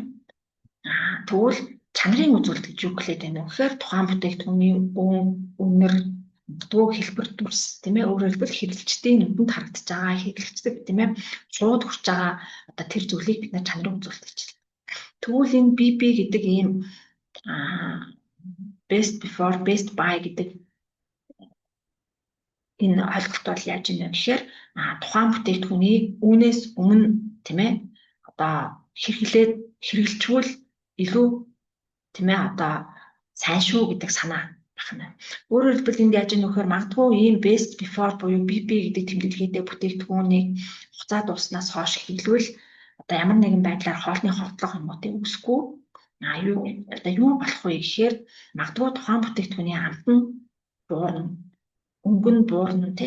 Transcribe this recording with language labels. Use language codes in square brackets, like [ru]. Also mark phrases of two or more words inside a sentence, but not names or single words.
[mn] Тэгвэл чанарын үзүүлэлт гэж юу хэлээд байна вэ гэхээр тухайн бүтээгдэхүүний үнэр дуу хэлбэр дүрс, тийм ээ. Өөрөөр хэлбэл хэрэглэгчдийн нүдэнд харагдаж байгаа хэрэглэгчдэд, тийм ээ, шууд хүрч байгаа одоо тэр зүйлийг бид нар чанарын үзүүлэлт гэж хэлдэг. Тэгвэл энэ BB гэдэг ийм [en] best before, best by [mn] гэдэг энэ ойлголт бол яаж юм бэ гэхээр тухайн бүтээгдэхүүний үүнээс өмнө, тийм ээ, одоо хэрэглэжүүл илүү, тийм ээ, одоо сайн шүү гэдэг санаа байна. Өөрөөр хэлбэл энд яаж юм нөхөр магадгүй ийм [en] best before [mn] буюу BB гэдэг тэмдэглэгээтэй бүтээгдэхүүнийг хугацаа дууснаас хойш хэрэглэвэл одоо ямар нэгэн байдлаар хоолны ховтлох юм уу тийм үсэхгүй юу болох вэ гэхээр магадгүй тухайн бүтээгдэхүүний амтан буурна, өнгөн буурна тий.